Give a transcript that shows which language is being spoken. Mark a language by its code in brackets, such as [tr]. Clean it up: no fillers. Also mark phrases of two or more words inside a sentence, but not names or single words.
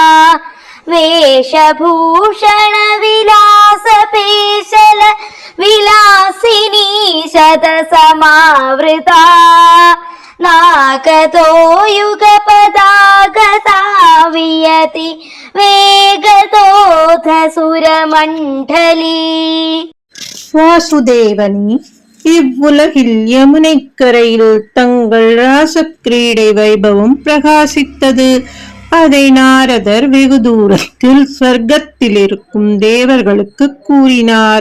[sa] वेशभूषण विलासपेशल विलासिनी शतसमावृता नाकतो युगपदागता वियति वेगतोऽथ सुरमण्डली. [ta] வாசுதேவனே, இவ்வுலகில் யமுனைக்கரையில் தங்கள் ராசக்கிரீடை வைபவம் பிரகாசித்தது. அதை நாரதர் வெகு தூரத்தில் ஸ்வர்க்கத்தில் இருக்கும் தேவர்களுக்கு கூறினார்.